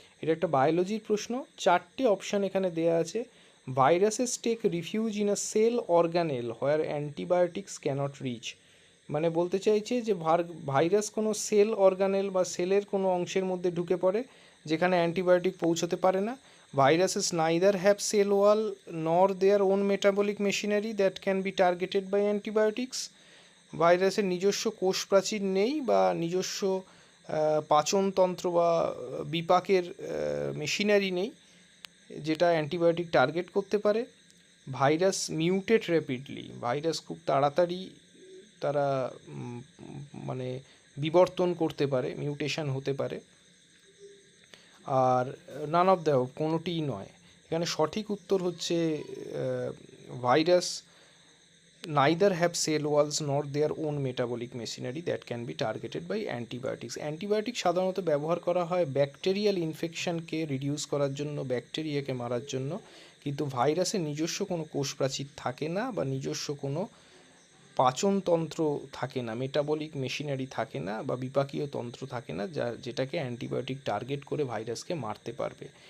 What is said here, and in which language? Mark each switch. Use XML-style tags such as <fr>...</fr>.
<bn>এটা একটা বায়োলজির প্রশ্ন। চারটে অপশান এখানে দেওয়া আছে।</bn> <en>Viruses take refuge in a cell organelle where antibiotics can't reach.</en> <bn>মানে বলতে চাইছে যে ভাইরাস কোনো সেল অর্গানেল বা সেলের কোনো অংশের মধ্যে ঢুকে পড়ে যেখানে অ্যান্টিবায়োটিক পৌঁছতে পারে না।</bn> <en>Viruses neither have cell wall nor their own metabolic machinery that can be targeted by antibiotics.</en> <bn>ভাইরাসের নিজস্ব কোষ প্রাচীর নেই বা নিজস্ব পাচনতন্ত্র বা বিপাকের মেশিনারি নেই যেটা অ্যান্টিবায়োটিক টার্গেট করতে পারে। ভাইরাস</bn> <en>mutate rapidly,</en> <bn>ভাইরাস খুব তাড়াতাড়ি তারা মানে বিবর্তন করতে পারে, মিউটেশন হতে পারে। আর</bn> <en>none of the</en> <bn>কোনোটিই নয়। এখানে সঠিক উত্তর হচ্ছে virus</bn> <en>neither have cell walls nor their own metabolic machinery that can be targeted by antibiotics.</en> <bn>Antibiotic সাধারণত ব্যবহার করা হয় ব্যাকটেরিয়াল ইনফেকশনকে রিডিউস করার জন্য, ব্যাকটেরিয়াকে মারার জন্য, কিন্তু ভাইরাসের নিজস্ব কোনো কোষ প্রাচীর থাকে না বা নিজস্ব কোনো পাচনতন্ত্র থাকে না, মেটাবলিক মেশিনারি থাকে না বা বিপাকীয় তন্ত্র থাকে না যেটাকে অ্যান্টিবায়োটিক টার্গেট করে ভাইরাসকে মারতে পারবে।</bn>